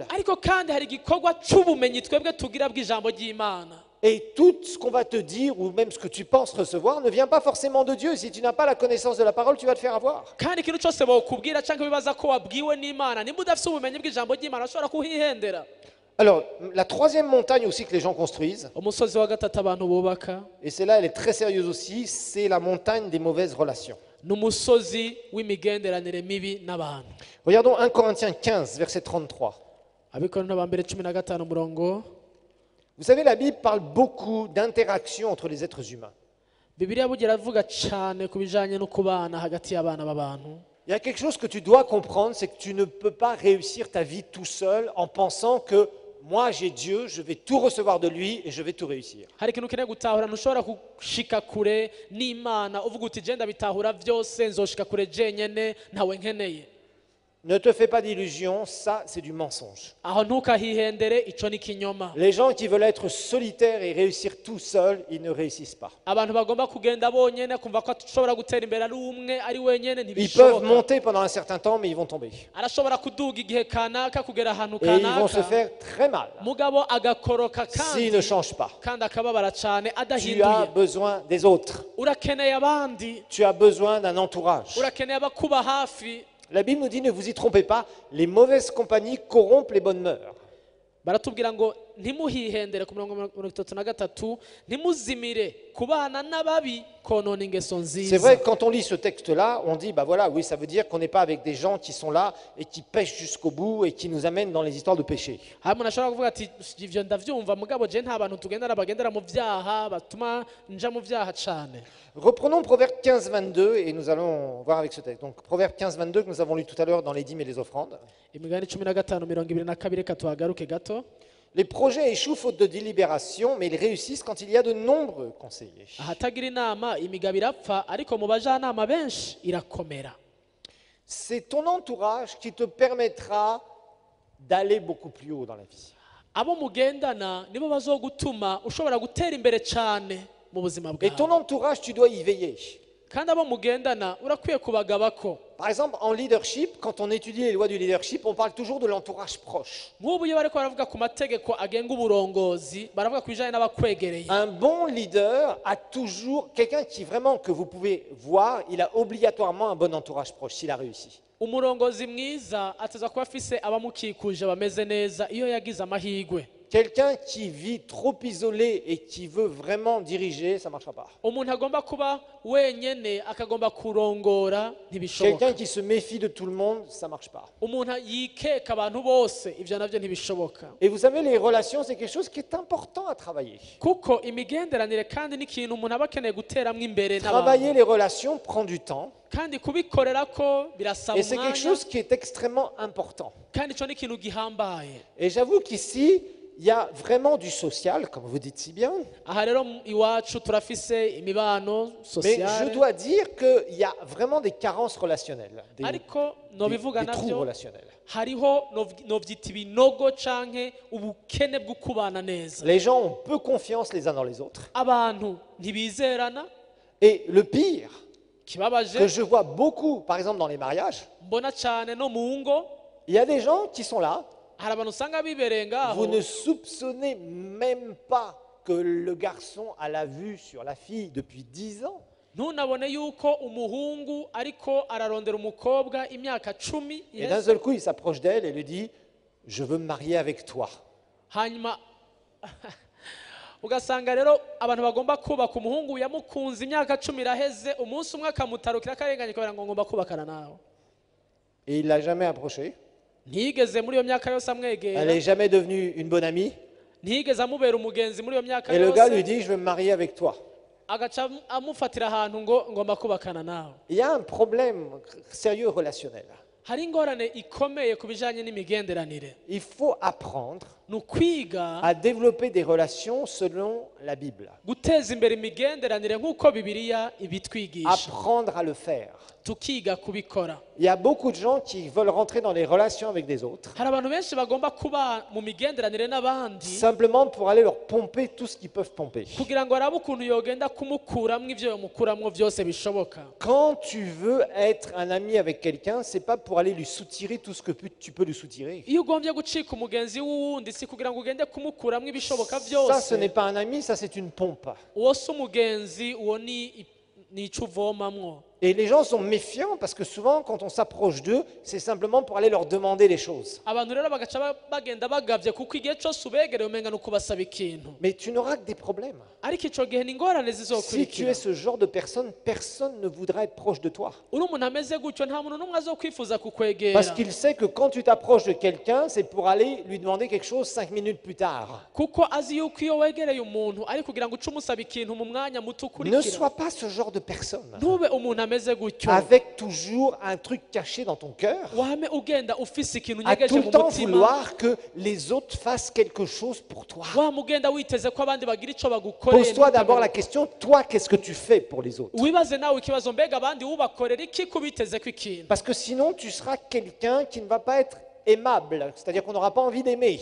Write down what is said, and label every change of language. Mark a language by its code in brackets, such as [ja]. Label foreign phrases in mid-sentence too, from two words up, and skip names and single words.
[rn] Ariko kandi hari igikorwa c'ubumenyi twebwe tugira bw'ijambo ry'Imana. [fr] Et tout ce qu'on va te dire, ou même ce que tu penses recevoir, ne vient pas forcément de Dieu. Si tu n'as pas la connaissance de la parole, tu vas te faire avoir. [rn] Kandi ikintu cyose bokubwira canke bibaza ko wabwiwe n'Imana nimba udafise ubumenyi bw'ijambo ry'Imana ushobora kuhihendera. [fr] Alors, la troisième montagne aussi que les gens construisent, [rn] Umusozi wa gatatu abantu bubaka [fr] et celle-là, elle est très sérieuse aussi, c'est la montagne des mauvaises relations. [rn] n'umusozi w'imigenderanire mibi n'abantu. [fr] Regardons 1 Corinthiens 15, verset 33. [rn] Abikorintho ba mbere 15 umurongo. [fr] Vous savez, la Bible parle beaucoup d'interactions entre les êtres humains. [rn] Bibiliya bugira avuga cyane ku bijanye no kubana hagati y'abana b'abantu. [fr] Il y a quelque chose que tu dois comprendre, c'est que tu ne peux pas réussir ta vie tout seul en pensant que moi j'ai Dieu, je vais tout recevoir de lui et je vais tout réussir. [rn] Hari ikintu ukeneye gutahura ntushobora gushika kure n'Imana uvuga uti je ndabitahura byose nzoshika kure jenyene ntawe nkeneye. [fr] Ne te fais pas d'illusions, ça c'est du mensonge. [rn] Aho ntukahihendere ico ni kinyoma. [fr] Les gens qui veulent être solitaires et réussir tout seuls, ils ne réussissent pas. [rn] Abantu bagomba kugenda bonyene kumva ko ashobora gutera imbere ari umwe ari wenyene [fr] Ils peuvent [rn] ntibishoboka. [fr] monter pendant un certain temps, mais ils vont tomber. [rn] Arashobora kuduga igihe kanaka kugera ahantu [fr] Et ils vont se [rn] kanaka [fr] faire très mal [rn] mugabo agakoroka [fr] s'ils [rn] kandi [fr] ne changent pas. [rn] kandi akababara cyane [fr] Tu as [rn] adahinduye. [fr] besoin des autres. [rn] Urakeneye abandi, [fr] Tu as besoin d'un entourage. [rn] urakeneye abakuba hafi. [fr] La Bible nous dit, ne vous y trompez pas, les mauvaises compagnies corrompent les bonnes mœurs. [rn] Baratubwira ngo ntimuhihendere ku mirongo 33 ntimuzimire kubana n'ababi konona ingeso [fr] C'est [rn] nziza. [fr] vrai que quand on lit ce texte-là, on dit, bah voilà, oui, ça veut dire qu'on n'est pas avec des gens qui sont là et qui pêchent jusqu'au bout et qui nous amènent dans les histoires de péché. [rn] Hari umuntu ashobora kuvuga ati ivyo ndavyumva mugabo je nta bantu tugendana bagendera mu vyaha batuma nja mu vyaha cane. [fr] Reprenons Proverbe 15, 22 et nous allons voir avec ce texte. Donc Proverbe 15, 22 que nous avons lu tout à l'heure dans les dîmes et les offrandes. [rn] Imigani 15:22 reka tuhagaruke gato. [fr] Les projets échouent faute de délibération, mais ils réussissent quand il y a de nombreux conseillers. [rn] Ahatagira inama imigabo irapfa ariko mu bajanama benshi irakomera. [fr] C'est ton entourage qui te permettra d'aller beaucoup plus haut dans la vie. [rn] Abo mugendana nibo bazogutuma ushobora gutera imbere cane mu buzima [fr] Et ton [rn] bwawe. [fr] entourage, tu dois y veiller. [rn] Kandi abo mugendana urakwiye kubagabako. [fr] Par exemple, en leadership, quand on étudie les lois du leadership, on parle toujours de l'entourage proche. [rn] Nk'ubu iyo bariko baravuga ku mategeko agenga uburongozi baravuga ku bijanye n'abakwegereye. [fr] Un bon leader a toujours quelqu'un qui vraiment que vous pouvez voir, il a obligatoirement un bon entourage proche s'il a réussi. [rn] Umurongozi mwiza ateza kuba afise abamukikuje bameze neza iyo yagize amahigwe. [fr] quelqu'un qui vit trop isolé et qui veut vraiment diriger, ça ne marchera pas. [rn] umuntu agomba kuba wenyene akagomba kurongora ntibishoboka. [fr] Quelqu'un qui se méfie de tout le monde, ça ne marche pas. [rn] umuntu yikeka abantu bose ivyo navyo ntibishoboka. [fr] Et vous savez, les relations, c'est quelque chose qui est important à travailler. [rn] kuko imigenderanire kandi n'ikintu umuntu aba akeneye guteramwo imbere [fr] Travailler [rn] n'abantu, [fr] les relations prend du temps [rn] kandi kubikorera ko birasaba [fr] et c'est quelque [rn] umwanya, [fr] chose qui est extrêmement important. [rn] kandi ico ni ikintu gihambaye. [fr] Et j'avoue qu'ici, il y a vraiment du social, comme vous dites si bien, [rn] aha rero iwacu turafise imibano [fr] mais je [rn] sociale, [fr] dois dire qu'il y a vraiment des carences relationnelles, [rn] ariko nobivuga [fr] des trous [rn] navyo [fr] relationnels. [rn] hariho novyita ibinogo canke ubukene bwo kubana neza. [fr] Les gens ont peu confiance les uns dans les autres. [rn] abantu ntibizerana. [fr] Et le pire, [rn] kibabaje [fr] que je vois beaucoup, par exemple dans les mariages, [rn] mbona cane no mu ngo, [fr] il y a des gens qui sont là, [rn] hari abantu usanga bibereye ngaho, [fr] vous ne soupçonnez même pas que le garçon a la vue sur la fille depuis 10 ans. [rn] ntunabone yuko umuhungu ariko ararondera umukobwa imyaka 10 [fr] Et d'un seul coup, il s'approche d'elle et lui dit « Je veux me marier avec toi. [rn] hanyuma ugasanga rero abantu bagomba kubaka umuhungu yamukunze imyaka 10 iraheze, umunsi umwe akamutarukira akarenganye kubera ngo ngomba kubakana nawe. » [fr] Et il ne l'a jamais approché. [rn] ntiyigeze muri iyo myaka yose [fr] Elle [rn] amwegera, [fr] n'est jamais devenue une bonne amie. [rn] ntiyigeze amubera umugenzi muri iyo myaka [fr] Et le gars lui [rn] yose, [fr] dit « Je veux me marier avec toi. » [rn] agaca amufatira ahantu ngo ngomba kubakana nawe. [fr] Il y a un problème sérieux relationnel. [rn] hari ingorane ikomeye ku bijanye n'imigenderanire. [fr] Il faut apprendre [rn] ni ukwiga [fr] à développer des relations selon la Bible. [rn] guteza imbere imigenderanire nk'uko Bibiliya ibitwigisha, [fr] Apprendre à le faire. [rn] tukiga kubikora. [fr] Il y a beaucoup de gens qui veulent rentrer dans les relations avec des autres [rn] hari abantu benshi bagomba kuba mu migenderanire n'abandi [fr] simplement pour aller leur pomper tout ce qu'ils peuvent pomper. [rn] kugira ngo arabe ukuntu yogenda kumukuramwo ivyo yomukuramwo vyose bishoboka. [fr] Quand tu veux être un ami avec quelqu'un, c'est pas pour aller lui soutirer tout ce que tu peux lui soutirer. [rn] iyo ugombye gucika umugenzi w'uwundi si kugira ngo ugende kumukuramwo ibishoboka [fr] Ça, ce [rn] byose. [fr] n'est pas un ami, ça c'est une pompe. [rn] uwo si umugenzi, uwo ni ico uvomamwo. [fr] Et les gens sont méfiants parce que souvent, quand on s'approche d'eux, c'est simplement pour aller leur demander les choses. [rn] abantu rero bagaca bagenda bagavye kuko igihe cose ubegereye umenga nuko basaba ikintu, [fr] Mais tu n'auras que des problèmes. [rn] ariko ico gihe ni ingorane [fr] Si tu [rn] zizokurikira. [fr] es ce genre de personne, personne ne voudra être proche de toi. [rn] uri umuntu ameze gutyo nta muntu n'umwe azokwifuza kukwegera, [fr] Parce qu'il sait que quand tu t'approches de quelqu'un, c'est pour aller lui demander quelque chose 5 minutes plus tard. [rn] kuko azi yuko iyo wegereye umuntu ari kugira ngo uce umusaba ikintu mu mwanya muto [fr] Ne [rn] ukurikira. [fr] sois pas ce genre de personne. [rn] ntube umuntu ameze gutyo, [fr] Avec toujours un truc caché dans ton cœur. [rn] wame ugenda ufise ikintu [fr] À [rn] unyegeje [fr] tout le [rn] mu [fr] temps [rn] mutima, [fr] vouloir que les autres fassent quelque chose pour toi. [rn] wame ugenda witeze ko abandi bagira ico bagukoreye. [fr] Pose-toi d'abord la question, toi, qu'est-ce que tu fais pour les autres? [rn] wibaze nawe ikibazo, mbega abandi ubakorera iki kubitezeko ikintu? [fr] Parce que sinon, tu seras quelqu'un qui ne va pas être aimable, c'est-à-dire qu'on n'aura pas envie d'aimer.